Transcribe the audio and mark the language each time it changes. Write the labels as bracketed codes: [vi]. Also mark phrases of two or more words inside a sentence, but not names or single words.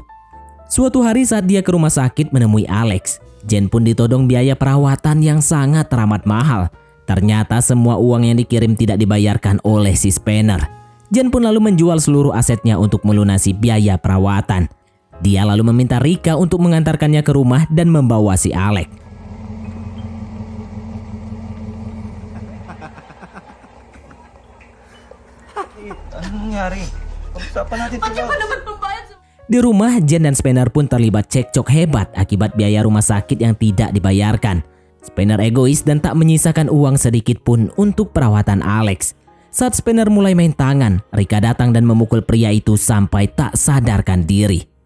[id] Suatu hari saat dia ke rumah sakit menemui Alex, Jen pun ditodong biaya perawatan yang sangat teramat mahal. Ternyata semua uang yang dikirim tidak dibayarkan oleh si Spanner. Jen pun lalu menjual seluruh asetnya untuk melunasi biaya perawatan. Dia lalu meminta Rika untuk mengantarkannya ke rumah dan membawa si Alex. [tl] Anong nangyari? Pag-usapan natin ito. [id] Di rumah, Jen dan Spanner pun terlibat cekcok hebat akibat biaya rumah sakit yang tidak dibayarkan. Spanner egois dan tak menyisakan uang sedikit pun untuk perawatan Alex. Saat Spanner mulai main tangan, Rika datang dan memukul pria itu sampai tak sadarkan diri.